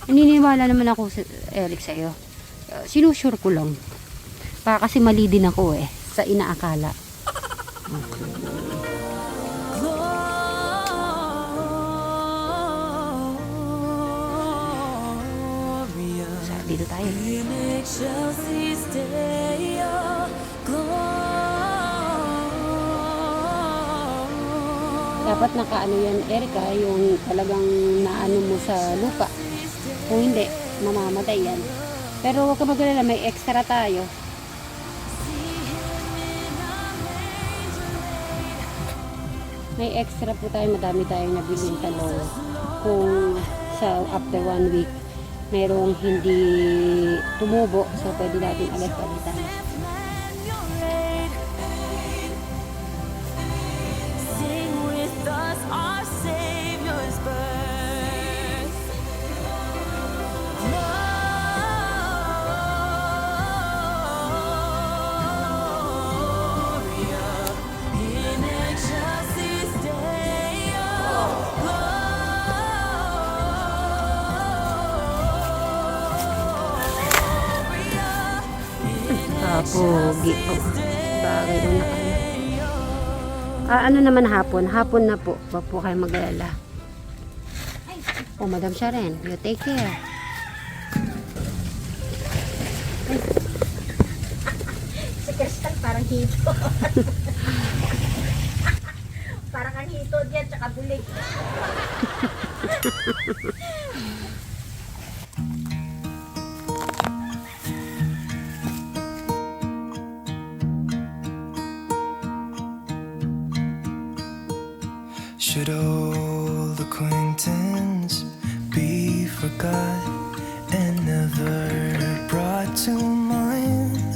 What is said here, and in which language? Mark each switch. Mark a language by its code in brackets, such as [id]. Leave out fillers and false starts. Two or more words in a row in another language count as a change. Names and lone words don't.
[tl] Naniniwala naman ako, Eric, sa'yo. Sinusure ko lang. Baka kasi mali din ako sa inaakala. [la] Gloria [tl] So, dito tayo. [la] in excelsis Deo. [tl] Dapat nakaano yan, Erika, yung talagang naano mo sa lupa. Kung hindi, mamamatay yan. Pero huwag ka magalala, may extra tayo. May extra po tayo, madami tayong nabiling talong. Kung sa [en] after 1 week, [tl] mayroong hindi tumubo, so pwede natin agad palitan. [en] Sing with us our Savior's birth. [la] Gloria in excelsis Deo. [tl] Pogi po. Bagay doon na kayo. Ano naman hapon? Hapon na po. Huwag po kayo mag-alala. Oh, Madam Sharon, [en] you take care. [tl] Si Crystal parang hito. Parang ang hito diyan, tsaka bulig. [en] Should old acquaintance be forgot and never brought to mind?